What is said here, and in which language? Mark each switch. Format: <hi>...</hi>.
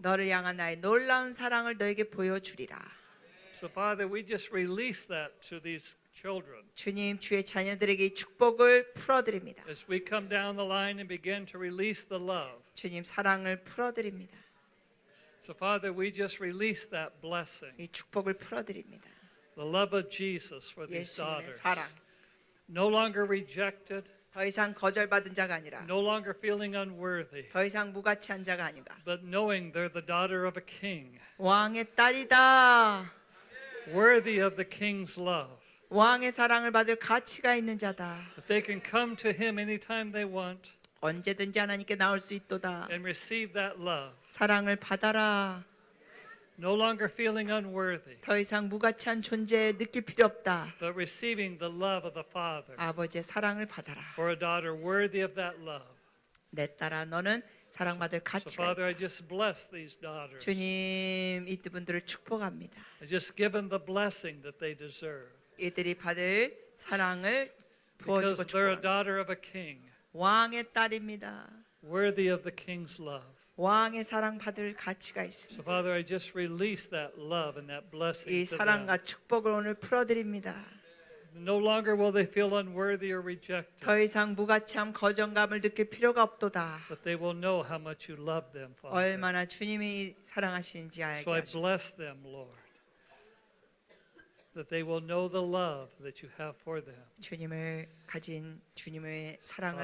<ko>너를 향한 나의 놀라운 사랑을 너에게 보여주리라.</ko> <en>So Father, we just release that to these children</en> <ko>주님 주의 자녀들에게 이 축복을 풀어드립니다.</ko> <en>as we come down the line and begin to release the love.</en> <ko>주님 사랑을 풀어드립니다.</ko> <en>So Father, we just release that blessing,</en> <ko>이 축복을 풀어드립니다.</ko> <en>the love of Jesus for these</en> <ko>예수님의</ko> <en>daughters.</en> <ko>사랑.</ko> <en>No longer rejected,</en> <ko>더 이상 거절받은 자가 아니라</ko> <en>no longer feeling unworthy,</en> <ko>더 이상 무가치한 자가 아니라</ko> <en>but knowing they're the daughter of a king,</en> <ko>왕의 딸이다.</ko> <en>worthy of the king's love.</en> <ko>왕의 사랑을 받을 가치가 있는 자다.</ko> <en>That they can come to him anytime they want</en> <ko>언제든지 하나님께 나올 수 있도다.</ko> <en>and receive that love.</en> <ko>사랑을 받아라.</ko> <en>No longer feeling unworthy,</en> <ko>더 이상 무가치한 존재 느낄 필요 없다.</ko> <en>but receiving the love of the Father</en> <ko>아버지의 사랑을 받아라.</ko> <en>for a daughter worthy of that love.</en> <ko>내 딸아 너는 사랑받을</ko> <en>So</en> <ko>가치가</ko> <en>Father,</en> <ko>있다.</ko> <en>I just bless these daughters.</en> <ko>주님 이분들을 축복합니다.</ko> <en>I just give them the blessing that they deserve</en> <ko>이들이 받을 사랑을</ko> <en>because</en> <ko>부어주고</ko> <en>they're a</en> <ko>축복합니다.</ko> <en>daughter of a king,</en> <ko>왕의 딸입니다.</ko> <en>worthy of the king's love.</en> <ko>왕의 사랑 받을 가치가</ko> <en>So</en> <ko>있습니다.</ko> <en>Father, I just release that love and that blessing</en> <ko>이</ko> <en>to them.</en> <ko>사랑과 축복을 오늘 풀어드립니다.</ko> <en>No longer will they feel unworthy or rejected,</en> <ko>더 이상 무가치함 거정감을 느낄 필요가 없도다.</ko> <en>but they will know how much you love them, Father.</en> <ko>얼마나 주님이 사랑하시는지 알게</ko> <en>So I</en> <ko>하시옵소서.</ko> <en>bless them, Lord, that they will know the love that you have for them.</en> <ko>주님을 가진 주님의 사랑을</ko>